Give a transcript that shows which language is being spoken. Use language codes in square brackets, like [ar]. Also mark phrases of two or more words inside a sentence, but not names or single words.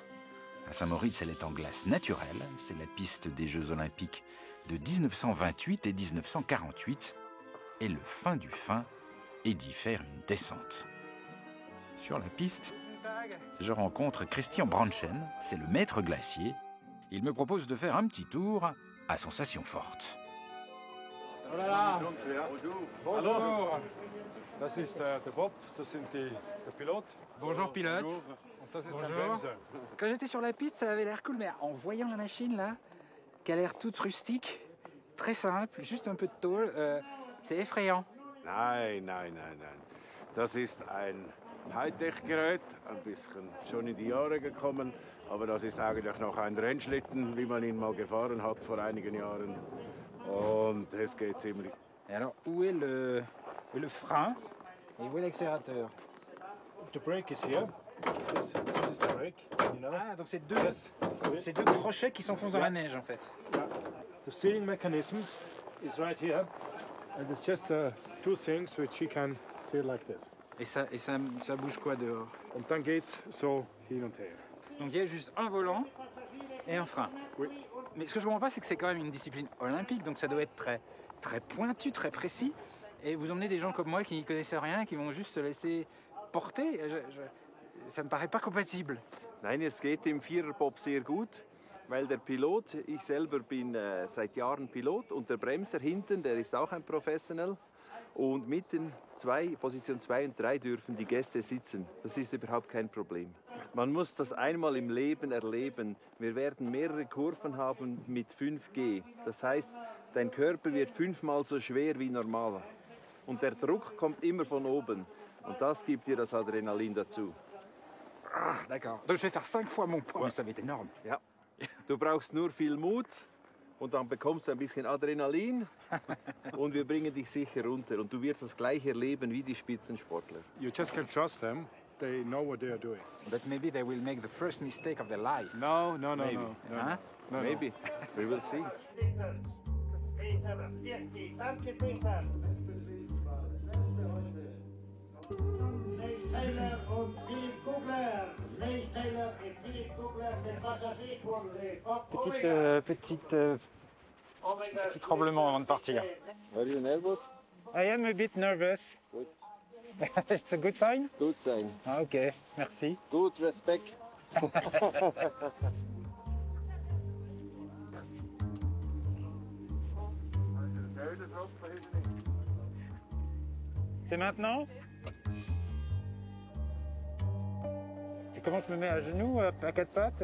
[fr] À Saint-Moritz, elle est en glace naturelle, c'est la piste des Jeux Olympiques de 1928 et 1948, et le fin du fin est d'y faire une descente. Sur la piste, je rencontre Christian Branchen, c'est le maître glacier. Il me propose de faire un petit tour à sensations fortes. Oh là là. Bonjour. [de] Das ist der Bob, das sind der Pilot. [fr] Bonjour pilote. [de] Und das ist sein [fr] Bonjour. [de] Bremser. [fr] Quand j'étais sur la piste, ça avait l'air cool, mais en voyant la machine là, qui a l'air toute rustique, très simple, juste un peu de tôle, c'est effrayant. [de] Nein. Das ist ein Hightech-Gerät, ein bisschen schon in die Jahre gekommen, aber das ist eigentlich noch ein Rennschlitten, wie man ihn mal gefahren hat vor einigen Jahren. Und es geht ziemlich. [fr] Et alors, où est le frein et où est l'accélérateur? [en] The brake is here. This is the brake, you know. [fr] Ah, donc c'est deux crochets qui s'enfoncent dans la neige en fait. [en] The steering mechanism is right here. And it's just two things which you can steer like this. [fr] Et ça bouge quoi dehors? [de] Und dann geht's so hin und her. [fr] Donc il y a juste un volant et un frein. Oui. Mais ce que je comprends pas, c'est que c'est quand même une discipline olympique, donc ça doit être très pointu, très précis. Et vous emmenez des gens comme moi qui n'y connaissent rien, qui vont juste se laisser porter. Ça me paraît pas compatible. [de] Nein, es geht im Viererbob sehr gut, weil der Pilot, ich selber bin seit Jahren Pilot und der Bremser hinten, der ist auch ein Professional. Und mitten Position 2 und 3 dürfen die Gäste sitzen. Das ist überhaupt kein Problem. Man muss das einmal im Leben erleben. Wir werden mehrere Kurven haben mit 5G. Das heißt, dein Körper wird 5-mal so schwer wie normal. Und der Druck kommt immer von oben. Und das gibt dir das Adrenalin dazu. [fr] Ah, d'accord. Donc je vais faire 5 fois mon poids, mais ça va être énorme. [de] Ja. Du brauchst nur viel Mut. Und dann bekommst du ein bisschen Adrenalin und wir bringen dich sicher runter. Und du wirst das gleiche erleben wie die Spitzensportler. [en] You just can trust them. They know what they are doing. But maybe they will make the first mistake of their life. No. Maybe. No. Maybe. We will see. [fr] Petit tremblement avant de partir. [en] Are you nervous? I am a bit nervous. Good. It's a good sign? Good sign. [fr] Ah, ok, merci. [en] Good respect. [fr] C'est maintenant? Et comment je me mets à genoux, à 4 pattes?